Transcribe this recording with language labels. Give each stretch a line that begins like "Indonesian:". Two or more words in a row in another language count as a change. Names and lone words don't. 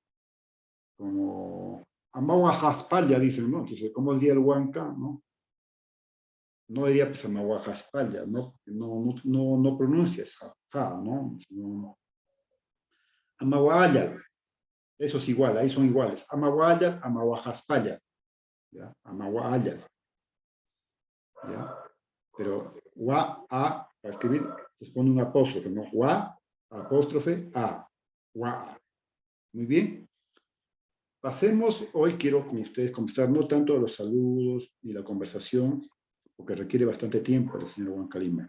Spanish: Como Amahuajaspalla, dicen, ¿no? Entonces, como el día del Huanca, ¿no? No diría pues Amahuajaspalla, ¿no? No pronuncias ja, ¿no? Amahuaya, eso es igual, ahí son iguales. Amahuaya, Amahuajaspalla, ¿ya? Amahuaya, ¿ya? Pero Wa-A, para escribir, les pone un apóstrofe, ¿no? Wa, apóstrofe, A. Wa. Muy bien. Pasemos, hoy quiero con ustedes conversar no tanto de los saludos y la conversación, porque requiere bastante tiempo el señor Huanca Lima.